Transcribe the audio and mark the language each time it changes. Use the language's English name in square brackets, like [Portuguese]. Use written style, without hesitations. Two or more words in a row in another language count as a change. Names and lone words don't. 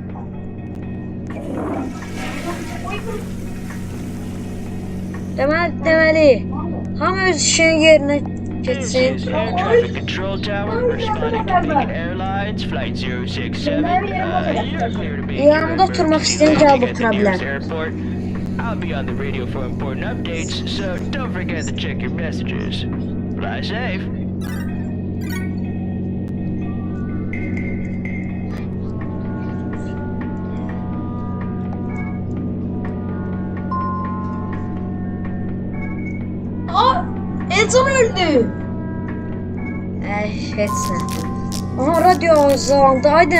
[Azerbaijani] Deməli, hamı öz işinin yerinə geçsin. Yanımda oturmaq istəyən gəlib otura bilər. [English] I'll be on the radio for important updates, so don't forget to check your messages. Fly safe. [Azerbaijani] Elton öldü. Heç nə. Aha, radyo arızalandı. Aydın.